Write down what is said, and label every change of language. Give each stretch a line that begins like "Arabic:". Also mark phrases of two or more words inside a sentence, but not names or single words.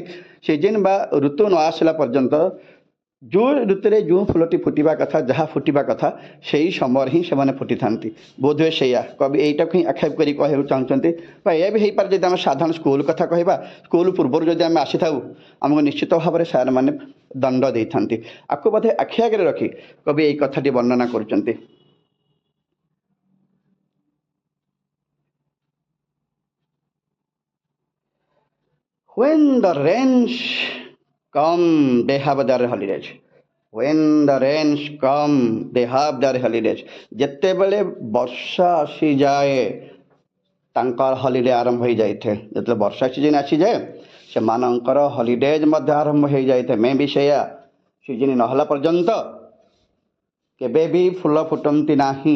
Odia: ସିଜିନ୍ ବା ଋତୁ ନ ଆସିଲା ପର୍ଯ୍ୟନ୍ତ ଯେଉଁ ଋତୁରେ ଯେଉଁ ଫୁଲଟି ଫୁଟିବା କଥା, ଯାହା ଫୁଟିବା କଥା ସେହି ସମୟରେ ହିଁ ସେମାନେ ଫୁଟିଥାନ୍ତି। ବୋଧହୁଏ ସେଇଆ କବି ଏଇଟାକୁ ହିଁ ଆକ୍ଷେପ କରି କହିବାକୁ ଚାହୁଁଛନ୍ତି। ବା ଏହା ବି ହେଇପାରେ ଯଦି ଆମେ ସାଧାରଣ ସ୍କୁଲ କଥା କହିବା, ସ୍କୁଲ ପୂର୍ବରୁ ଯଦି ଆମେ ଆସିଥାଉ ଆମକୁ ନିଶ୍ଚିତ ଭାବରେ ସାର୍ମାନେ ଦଣ୍ଡ ଦେଇଥାନ୍ତି। ଆକୁ ବୋଧେ ଆଖି ଆଗରେ ରଖି କବି ଏଇ କଥାଟି ବର୍ଣ୍ଣନା କରୁଛନ୍ତି।
English: When the rains come, they have their holidays. When the rains come, they have their holidays.
Odia: ଯେତେବେଳେ ବର୍ଷା ଆସିଯାଏ ତାଙ୍କର ହଲିଡେ ଆରମ୍ଭ ହୋଇଯାଇଥାଏ। ଯେତେବେଳେ ବର୍ଷା ସିଜିନ୍ ଆସିଯାଏ ସେମାନଙ୍କର ହଲିଡେଜ୍ ମଧ୍ୟ ଆରମ୍ଭ ହୋଇଯାଇଥାଏ। ମେ ବି ସେଇଆ, ସିଜିନ୍ ନହେଲା ପର୍ଯ୍ୟନ୍ତ କେବେ ବି ଫୁଲ ଫୁଟନ୍ତି ନାହିଁ।